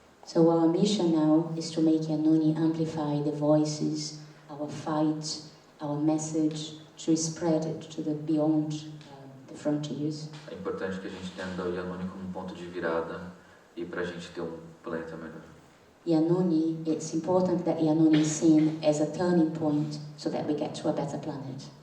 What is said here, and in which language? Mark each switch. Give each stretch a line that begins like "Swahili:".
English: So our mission now is to make Yanuni amplify the voices, our fight, our message, to spread it to the beyond the frontiers.
Portuguese: É importante que a gente entenda o Yanuni como um ponto de virada e para a gente ter um planeta melhor.
English: Yanuni, it's important that Yanuni is seen as a turning point so that we get to a better planet.